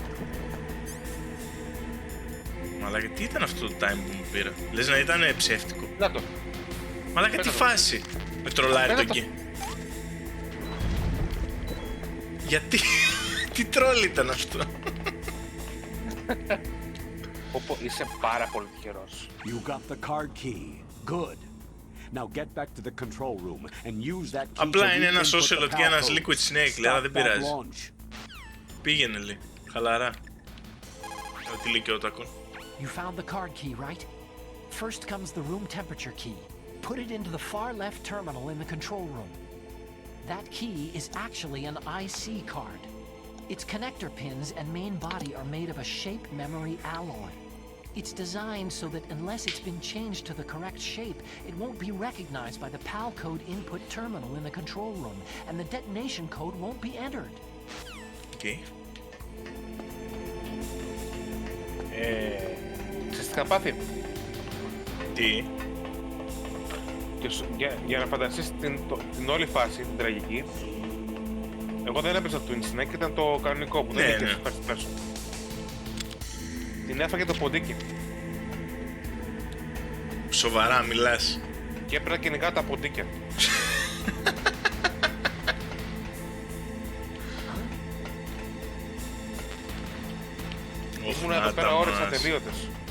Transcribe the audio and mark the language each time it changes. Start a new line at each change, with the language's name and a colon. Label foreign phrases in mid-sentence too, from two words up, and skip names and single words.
Greek: Μαλάκα, τι ήταν αυτό το
English: time bomb
Greek: που πήρα? Λες να ήταν ψεύτικο? Να το. Μαλάκα, τι φάση? Με τρολάρει το εκεί. Γιατί? Τι τρόλ ήταν αυτό? Πόπο, είσαι πάρα πολύ τυχερός.
English: You got the card key. Good. Now get back to the control room and use that key
Greek: Απλά
English: to
Greek: είναι ένας
English: re-input the Ocelot
Greek: και
English: power
Greek: ένας
English: code.
Greek: Liquid Snake, λέει, αλλά δεν
English: Stop that
Greek: πειράζει.
English: launch.
Greek: Πήγαινε, λέει. Χαλαρά. Ό,τι λέει και ο Τάκον.
English: You found the card key, right? First comes the room temperature key. Put it into the far left terminal in the control room. That key is actually an IC card. Its connector pins and main body are made of a shape memory alloy. It's designed so that unless it's been changed to the correct shape, it won't be recognized by the PAL code input terminal in the control room, and the detonation code won't be entered. Okay.
Greek: Ξέρεις τι είχα πάθει? Τι? Για να φανταστείς την όλη φάση, την τραγική, εγώ δεν έπαιζα το Twin Snake, ήταν το κανονικό που δεν Ναι, είχε ναι.
English: first person.
Greek: Την έφαγε το ποντίκι Σοβαρά μιλάς? και έπρεπε να κυνηγάω τα ποντίκια. Ήμουν εδώ πέρα ώρες ατελείωτες.